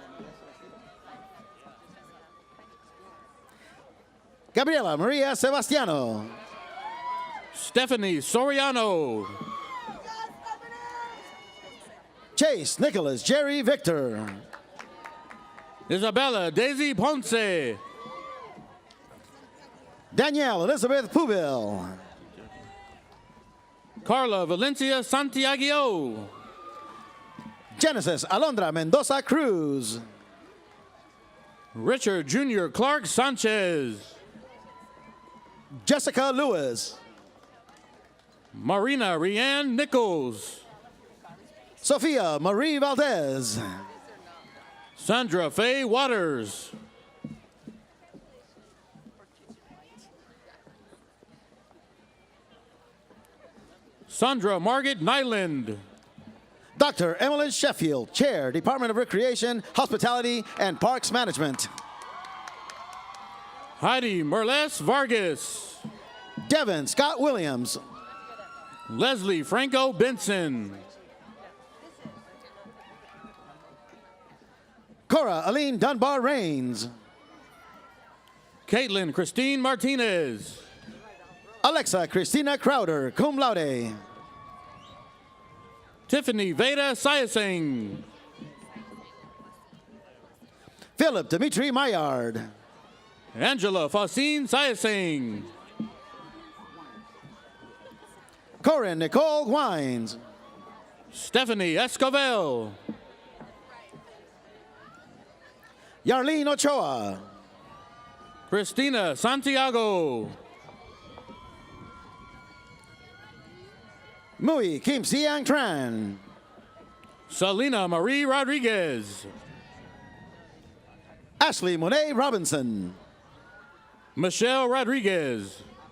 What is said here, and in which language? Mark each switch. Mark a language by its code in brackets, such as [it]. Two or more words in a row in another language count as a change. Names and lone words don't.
[en] Gabriela Maria Sebastiano. Stephanie Soriano. Chase Nicholas Jerry Victor. Isabella Daisy Ponce. Danielle Elizabeth Pubil. Carla Valencia Santiago. Genesis Alondra Mendoza Cruz. Richard Jr. Clark Sanchez. Jessica Lewis. Marina Rianne Nichols. Sophia Marie Valdez. Sandra Faye Waters. Sandra Margaret Nyland. Dr. Emily Sheffield, Chair, Department of Recreation, Hospitality, and Parks Management. Heidi Merles Vargas. Devin Scott Williams. Leslie Franco Benson. Cora Aline Dunbar Rains. Caitlin Christine Martinez. Alexa Christina Crowder, [la] cum laude. [en] Tiffany Veda Sayasing. Philip Dimitri Maillard. Angela Faustine Sayasing. Corinne Nicole Wines. Stephanie Escovel. Yarlene Ochoa. Christina Santiago. Mui Kim Siang Tran. Selena Marie Rodriguez. Ashley Monet Robinson. Michelle Rodriguez.